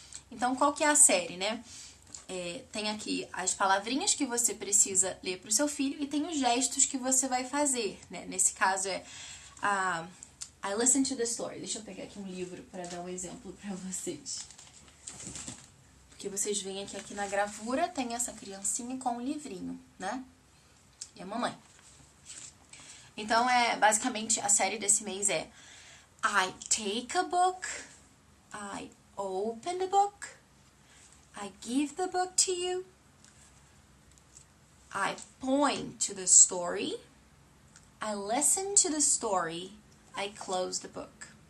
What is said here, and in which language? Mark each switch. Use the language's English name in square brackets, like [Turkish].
[Portuguese] Então, qual que é a série, né? Tem aqui as palavrinhas que você precisa ler para o seu filho e tem os gestos que você vai fazer, né? Nesse caso [English] I Listen to the Story. [Portuguese] Deixa eu pegar aqui um livro para dar um exemplo para vocês. Porque vocês veem que aqui na gravura tem essa criancinha com um livrinho, né? E a mamãe. Então, basicamente, a série desse mês é [English] I take a book, I open the book, I give the book to you, I point to the story, I listen to the story, I close the book.